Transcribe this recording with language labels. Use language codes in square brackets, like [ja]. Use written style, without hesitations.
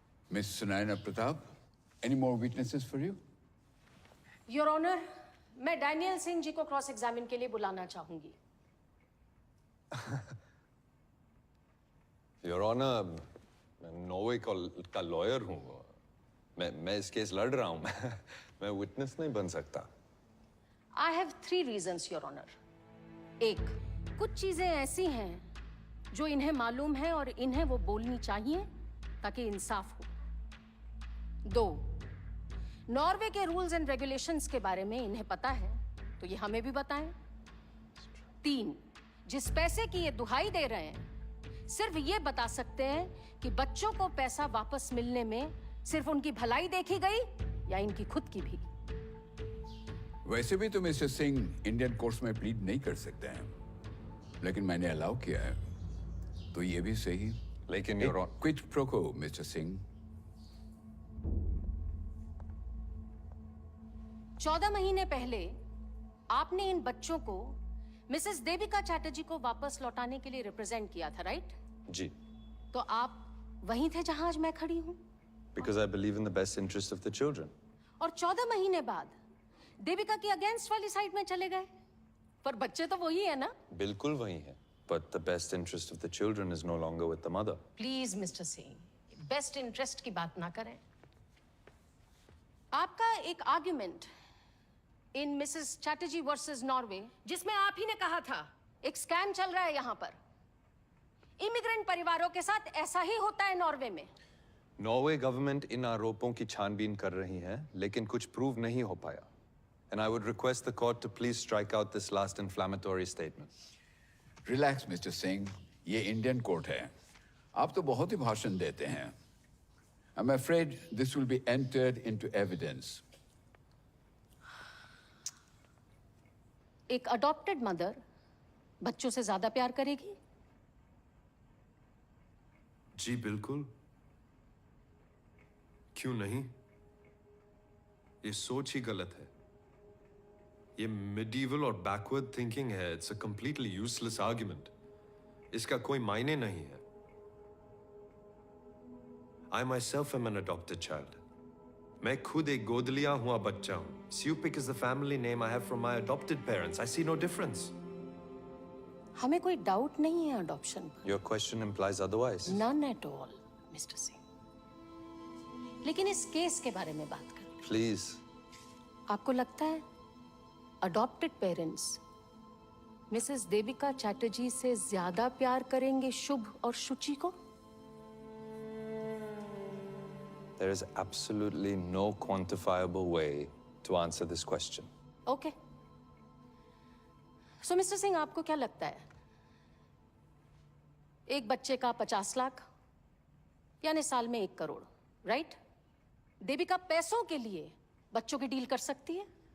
[en] Miss Sunaina Pratap, any more witnesses for you? [hi] Your honour, मैं Daniel Singh ji को cross examine के लिए बुलाना चाहूंगी। योर ऑनर, मैं नॉर्वे का लॉयर हूँ। मैं इस केस लड़ रहा हूँ। मैं विटनेस नहीं बन सकता। [en] I have 3 reasons, your honour. [hi] 1, कुछ चीजें ऐसी हैं जो इन्हें मालूम है और इन्हें वो बोलनी चाहिए ताकि इंसाफ हो। 2, नॉर्वे के रूल्स एंड रेगुलेशंस के बारे में इन्हें पता है तो ये हमें भी बताएं। 3, जिस पैसे की ये दुहाई दे रहे हैं सिर्फ ये बता सकते हैं कि बच्चों को पैसा वापस मिलने में सिर्फ उनकी भलाई देखी गई या इनकी खुद की भी। वैसे भी तो मिस्टर सिंह इंडियन कोर्ट्स में प्लीड नहीं कर सकते हैं, लेकिन मैंने अलाउ किया है तो ये भी सही। लेकिन quid pro quo mister Singh. 14 महीने पहले आपने इन बच्चों को मिसेस देविका चैटर्जी को वापस लौटाने के लिए रिप्रेजेंट किया था, राइट? जी. तो आप वहीं थे जहां आज मैं खड़ी हूं? [en] Because I believe in the best interest of the children. [hi] और 14 महीने बाद देविका की अगेंस्ट वाली साइड में चले गए, पर बच्चे तो वही है ना? बिल्कुल वही है. [en] But the best interest of the children is no longer with the mother. [hi] Please mister Singh, best interest की बात ना करें. आपका एक argument in Mrs Chatterjee versus Norway, जिसमें आप ही ने कहा था एक स्कैम चल रहा है यहाँ पर, इमिग्रेंट परिवारों के साथ ऐसा ही होता है नॉर्वे में. नॉर्वे गवर्नमेंट इन आरोपों की छानबीन कर रही है, लेकिन कुछ प्रूव नहीं हो पाया. [en] And I would request the court to please strike out this last inflammatory statement. [hi] Relax mister Singh, ये इंडियन कोर्ट है. आप तो बहुत ही भाषण देते हैं. [en] I'm afraid this will be entered into evidence. [hi] एक अडॉप्टेड मदर बच्चों से ज्यादा प्यार करेगी? जी बिल्कुल. क्यों नहीं? ये सोच ही गलत है. ये medieval और [en] backward thinking [hi] है. [en] It's a completely useless argument. [hi] इसका कोई मायने नहीं है. [en] I myself am an adopted child. [hi] मैं खुद एक गोद लिया हुआ बच्चा हूँ. [en] Supik is the family name I have from my adopted parents. I see no difference. [hi] हमें कोई डाउट नहीं है अडॉप्शन पर. [en] Your question implies otherwise. None at all, mister Singh. [hi] लेकिन इस केस के बारे में बात करें. [en] Please. [hi] आपको लगता है adopted parents Mrs Devika Chatterjee से ज्यादा प्यार करेंगे शुभ और शुचि को? [en] There is absolutely no quantifiable way to answer this question. Okay. [hi] So, mister Singh, आपको क्या लगता है? एक बच्चे का 50 लाख यानी साल में 1 करोड़, राइट? देविका पैसों के लिए बच्चों की डील कर सकती है?